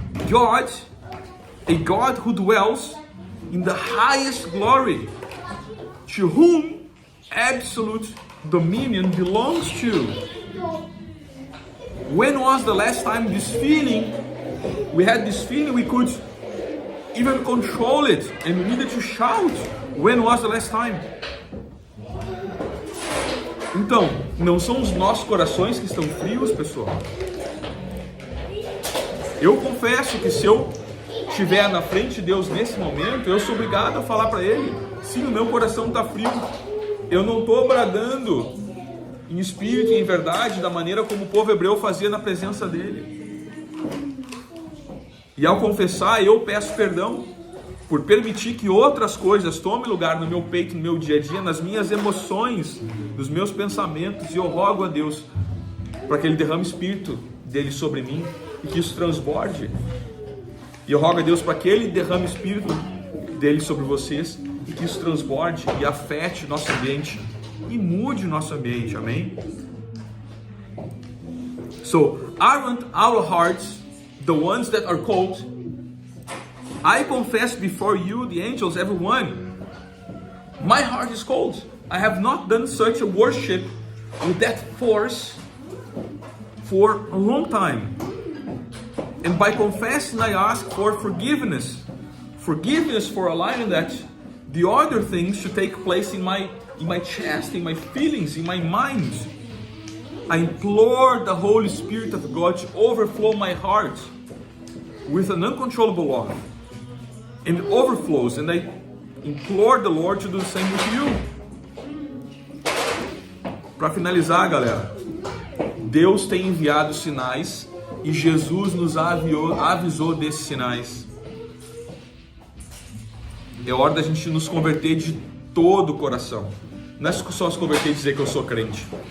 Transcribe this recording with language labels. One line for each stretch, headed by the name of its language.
English: God, a God who dwells in the highest glory, to whom absolute dominion belongs to. When was the last time we had this feeling we could even control it and we needed to shout? When was the last time?
Portuguese: Então, não são os nossos corações que estão frios, pessoal? Eu confesso que se eu estiver na frente de Deus nesse momento, eu sou obrigado a falar para Ele: sim, o meu coração está frio. Eu não estou bradando em espírito e em verdade da maneira como o povo hebreu fazia na presença dele. E ao confessar, eu peço perdão por permitir que outras coisas tomem lugar no meu peito, no meu dia a dia, nas minhas emoções, nos meus pensamentos, e eu rogo a Deus para que Ele derrame o Espírito dele sobre mim e que isso transborde. E eu rogo a Deus para que Ele derrame o Espírito dele sobre vocês e que isso transborde e afete o nosso ambiente e mude o nosso ambiente, amém?
English: So, aren't our hearts the ones that are cold? I confess before you, the angels, everyone, my heart is cold. I have not done such a worship with that force for a long time. And by confessing, I ask for forgiveness. Forgiveness for allowing that The other things should take place in my chest, in my feelings, in my mind. I implore the Holy Spirit of God to overflow my heart with an uncontrollable love. And it overflows, and I implore the Lord to do the same with you.
Portuguese: Para finalizar, galera, Deus tem enviado sinais e Jesus nos avisou desses sinais. É hora da gente nos converter de todo o coração. Não é só se converter e dizer que eu sou crente.